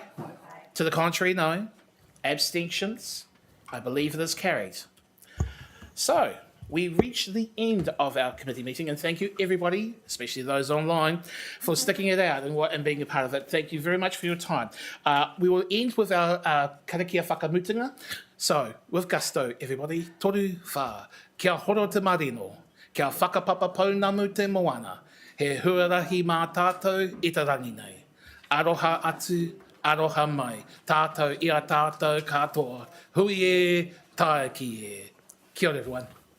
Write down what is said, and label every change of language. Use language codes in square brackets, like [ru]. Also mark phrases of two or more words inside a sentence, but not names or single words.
[en] To the contrary, no. Abstentions? I believe it is carried. So we reached the end of our committee meeting, and thank you everybody, especially those online, for sticking it out and being a part of it. Thank you very much for your time. We will end with our [mi] karakia whakamutunga. [en] So, with gusto, everybody, [mi] toru whā, kia horo te marino, kia whakapapa pounamu te moana, he huarahi mā tātou i te rangi nei. Aroha atu, aroha mai, tātou ia tātou katoa, hui e, tae ki e. Kia ora everyone.